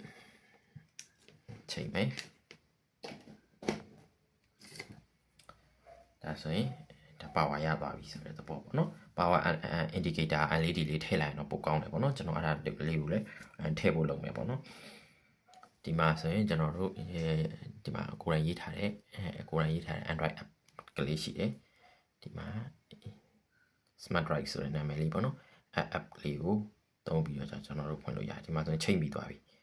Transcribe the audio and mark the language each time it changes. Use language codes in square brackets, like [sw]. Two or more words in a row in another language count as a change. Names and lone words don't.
[my] ချိန်မယ်ဒါဆိုရင်ဒါ power ရသွားပြီဆိုတဲ့သဘောပေါ့နော် [en] power indicator LED [my] လေးထည့်လိုက်ရင်တော့ပိုကောင်းတယ်ပေါ့နော်ကျွန်တော်အဲ့ဒါလေးကိုလည်းထည့်ဖို့လုပ်မယ်ပေါ့နော်ဒီမှာဆိုရင်ကျွန်တော်တို့ဒီမှာကိုယ်တိုင်ရေးထားတဲ့Android app ကလေးရှိတယ်ဒီမှာ smart drive ဆိုတဲ့နာမည်လေးပေါ့နော် app ကလေးကိုသုံးပြီးတော့ကျွန်တော်တို့ဖွင့်လို့ရတယ်ဒီမှာဆိုရင်ချိန်ပြီးသွားပြီ